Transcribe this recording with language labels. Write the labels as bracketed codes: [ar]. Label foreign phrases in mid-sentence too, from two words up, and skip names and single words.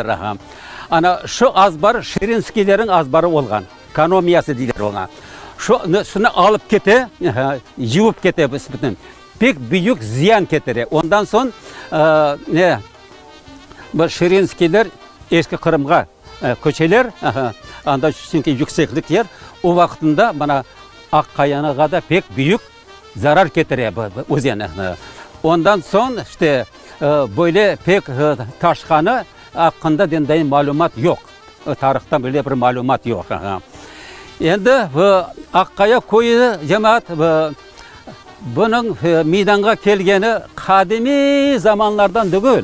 [crh] Ana şu azbar Şirinskilerin azbarı olgan. Kanomiyası deyler ona. Şunu alıp kete, yuvup kete bütün. Pek büyük ziyan ketere. Ondan son bu Şirinskiler eski Kırım'a köçeler. Anda çünkü yükseklik yer. O vaktinde bana Akkaya'na da pek büyük zarar getire özene. Ondan son işte böyle pek taşkanı hakkında dendayin malumat yok. Tarihten böyle bir malumat yok. Endi Akkaya koyu cemaat bunun meydanga kelgeni kadimi zamanlardan değil.